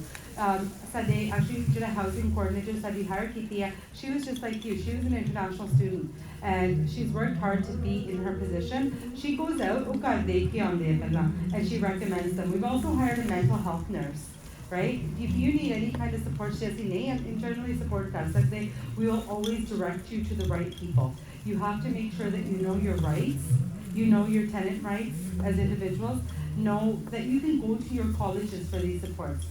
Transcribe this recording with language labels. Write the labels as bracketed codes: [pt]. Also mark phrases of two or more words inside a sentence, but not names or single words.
[pa] ਸਾਡੇ ਐਕਚੁਅਲੀ ਜਿਹੜਾ ਹਾਊਸਿੰਗ ਕੋਆਰਡੀਨੇਟਰ ਸਾਡੀ ਹਾਇਰ ਕੀਤੀ ਆ [en] she was just like you, she was an international student and she's worked hard to be in her position. She goes out [pa] ਉਹ ਘਰ ਦੇਖ ਕੇ ਆਉਂਦੇ ਆ ਪਹਿਲਾਂ [en] and she recommends them. We've also hired a mental health nurse. Right? If you need any kind of support, internally support [hi] कर सकते, [en] we will always direct you to the right people. You have to make sure that you know your rights, you know your tenant rights as individuals, know that you can go to your colleges for these supports.